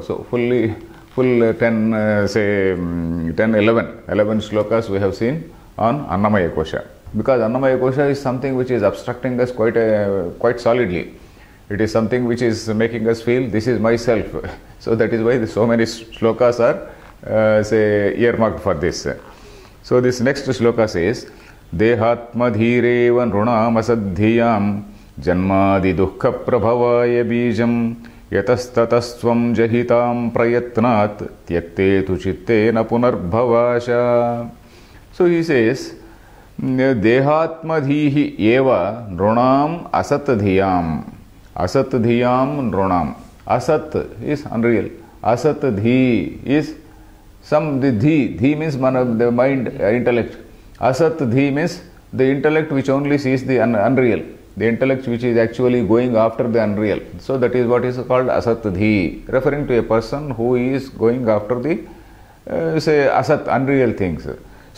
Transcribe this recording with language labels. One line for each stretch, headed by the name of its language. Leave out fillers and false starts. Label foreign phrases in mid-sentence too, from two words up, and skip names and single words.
English: So full 10, 11 shlokas we have seen on Annamaya Kosha. Because Annamaya Kosha is something which is obstructing us quite solidly. It is something which is making us feel this is myself. So that is why so many shlokas are earmarked for this. So this next shloka says,
Sanskrit: देहात्म धीरेव नृणाम् असद्धियाम् जन्मादि दुःख प्रभवाय बीजम् यतस्ततस्त्वम् जहि ताम् प्रयत्नात् त्यक्ते तु चित्तेन पुनर्भवाशा.
English: So he says,
Sanskrit: देहात्म धीः एव नृणाम् असद्धियाम्. असद्धियाम् नृणाम्.
English: Asat is unreal. Asatdhi is some, the dhi means the mind, intellect. Asatdhi means the intellect which only sees the unreal. The intellect which is actually going after the unreal. So that is what is called asatdhi, referring to a person who is going after the, asat, unreal things.